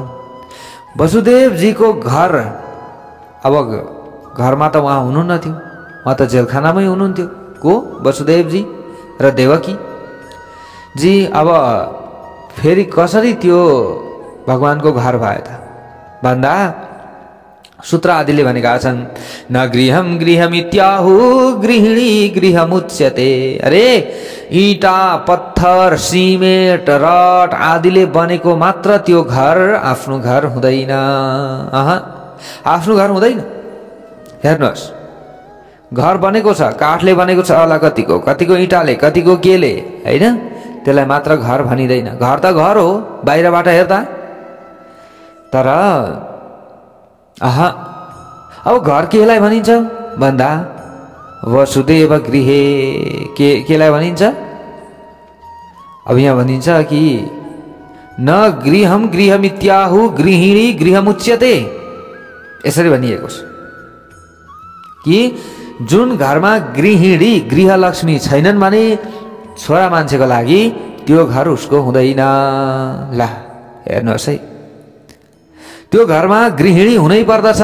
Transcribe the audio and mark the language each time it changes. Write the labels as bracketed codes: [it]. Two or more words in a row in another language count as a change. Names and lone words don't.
[ne] वसुदेवजीको घर, अब घरमा त उहाँ हुनुहुन्न थियो, उहाँ त जेलखानामै हुनुहुन्थ्यो। को? वसुदेवजी र देवकी जी। अब फेरि कसरी त्यो भगवानको घर भयो त? भन्दा सूत्र आदिले भनेका छन् [sa] न गृहम गृहमित्याहु गृहिणी गृहमुच्यते। [ne] अरे ईटा पत्थर सिमेन्ट रड आदिले बनेको मात्र त्यो घर आफ्नो घर हुँदैन। आफ्नो घर हुँदैन। हेर्नुहोस्, घर बनेको छ, काठले बनेको छ, होला कतिको, कतिको इँटाले, कतिको केले, हैन? त्यसलाई मात्र घर भनिदैन। घर त घर हो बाहिरबाट हेर्दा, तर अब घर केलाई भनिन्छ भन्दा [sa] वसुदेव गृहे [ne] केलाई भनिन्छ? अब यहाँ भनिन्छ कि [sa] न गृहम गृहमित्याहु गृहिणी गृहमुच्यते। [ne] यसरी भनिएको छ कि जुन घरमा गृहिणी गृहलक्ष्मी छैनन् भने छोरा मान्छेको लागि त्यो घर उसको हुँदैन। ल हेर्नुहोस् है, त्यो घरमा गृहिणी हुनै पर्दछ।